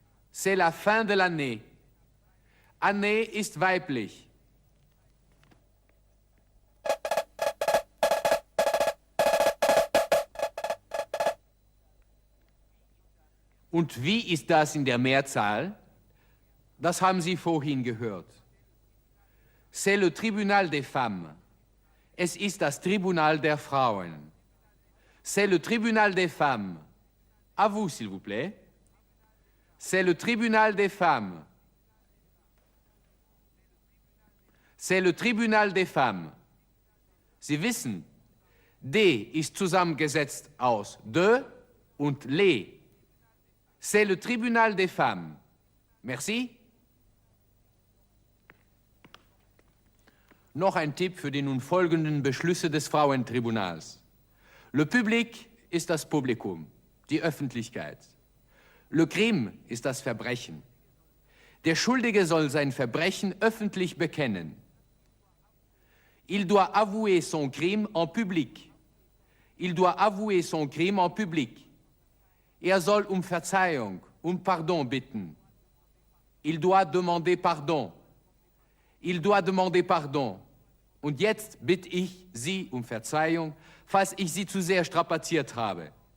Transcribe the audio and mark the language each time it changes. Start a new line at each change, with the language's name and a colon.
French: C'est la fin de l'année. Année
German: ist weiblich. Und wie ist das in der Mehrzahl? Das haben Sie vorhin gehört.
French: C'est le tribunal des femmes.
German: Es ist das Tribunal der Frauen.
French: C'est le tribunal des femmes. À vous, s'il vous plaît. C'est le tribunal des femmes. C'est le tribunal des femmes.
German: Sie wissen, D ist zusammengesetzt aus de und le.
French: C'est le tribunal des femmes. Merci.
German: Noch ein Tipp für die nun folgenden Beschlüsse des Frauentribunals. Le public ist das Publikum, die Öffentlichkeit. Le crime ist das Verbrechen. Der Schuldige soll sein Verbrechen öffentlich bekennen.
French: Il doit avouer son crime en public. Il doit avouer son crime en public.
German: Er soll um Verzeihung, um Pardon bitten.
French: Il doit demander pardon. Il doit demander pardon.
German: Und jetzt bitte ich Sie um Verzeihung, falls ich Sie zu sehr strapaziert habe.